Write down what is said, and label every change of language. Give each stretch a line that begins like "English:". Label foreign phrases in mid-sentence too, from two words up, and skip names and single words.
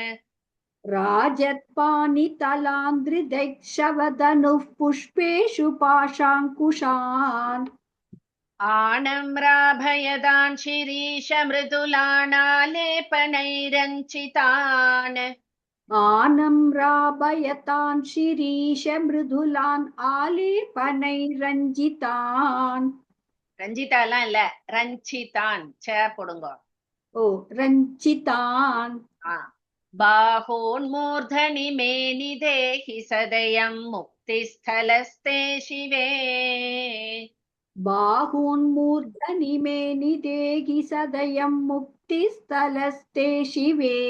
Sanskrit: राजत् पाणितलान्धृतैक्षवधनुः पुष्पेषु पाशाङ्कुशान् आनम्राभयतान् शिरीष मृदुलानालेपनैरञ्जितान् आनम्राभयतान् शिरीष मृदुलान् आलेपनैरञ्जितान्
Tamil: ரஞ்சிதாலாம் இல்ல, ரஞ்சிதான், ச போடுங்க.
Sanskrit: ओ रञ्जितान् बाहोन्मूर्धनि मेनि देहि सदयं मुक्तिस्थलस्ते शिवे. बाहून्मूर्धनि मे निदेहि सदयं मुक्तिस्थलस्ते शिवे